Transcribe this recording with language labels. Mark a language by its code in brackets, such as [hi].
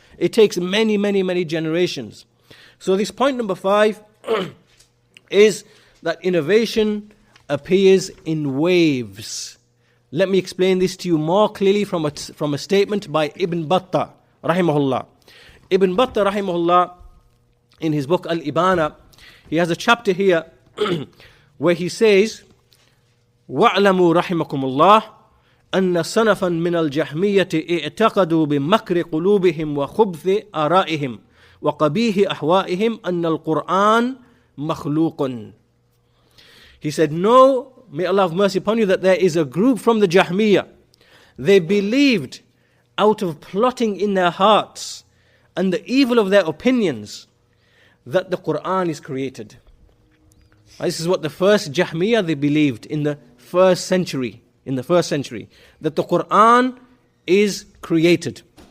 [en] It takes many, many, many generations. So this point number 5 is that innovation appears in waves. Let me explain this to you more clearly from a statement by Ibn Battah, rahimahullah. Ibn Battah, rahimahullah, in his book al-Banna, he has a chapter here where he says, [ar] وَاعْلَمُوا رَحِمَكُمُ اللَّهِ أن صنفا من الجهمية اعتقدوا بمكر قلوبهم وخبث آرائهم وقبيح أحوائهم أن القرآن مخلوق. [en] He said, no, may Allah have mercy upon you, that there is a group from the Jahmiyyah. They believed out of plotting in their hearts and the evil of their opinions that the Qur'an is created. This is what the first Jahmiyyah, they believed in the first century, that the Qur'an is created.